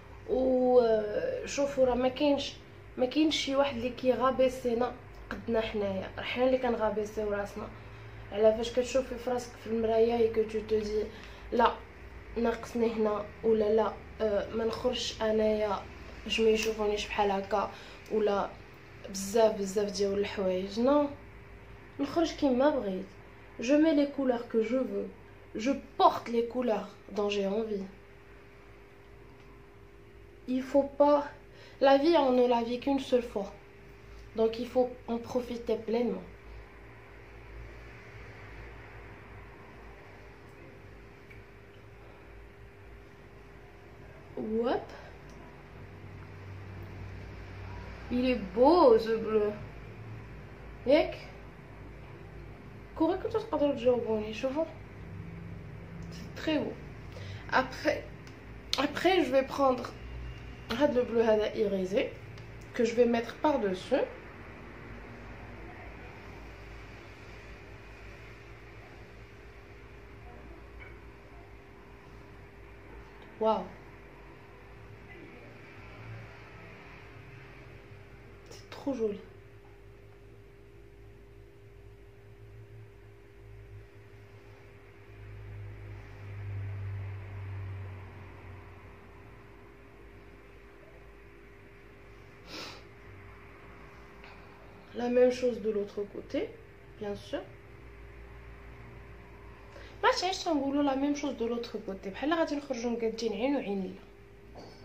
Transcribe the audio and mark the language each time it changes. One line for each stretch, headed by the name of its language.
Arabic: و شوفوا راه ما كاينش شي واحد اللي كيغابيسينا قدنا حنايا، راه حنا اللي كنغابيسيو راسنا. على فاش كتشوفي في راسك في المرايه كو تو تدي لا ناقصني هنا، ولا لا ما نخرجش انايا باش ما يشوفونيش بحال هكا، ولا بزاف ديال الحوايج. نو نخرج كيما بغيت.
French: Je mets les couleurs que je veux. Je porte les couleurs dont j'ai envie. Il faut pas... La vie, on ne la vit qu'une seule fois. Donc il faut en profiter pleinement. Hop. Il est beau ce bleu.
Arabic: ياك كوري كنتو تقدروا تجاوبوني شوفوا.
French: C'est très beau. Après je vais prendre le bleu هذا irisé que je vais mettre par-dessus. Waouh. C'est trop joli. La même chose de l'autre côté, bien sûr.
Arabic: ما عرفتش نقولوا
French: la même chose de l'autre côté
Arabic: بحال غادي نخرجوا مقادين عين وعين لا.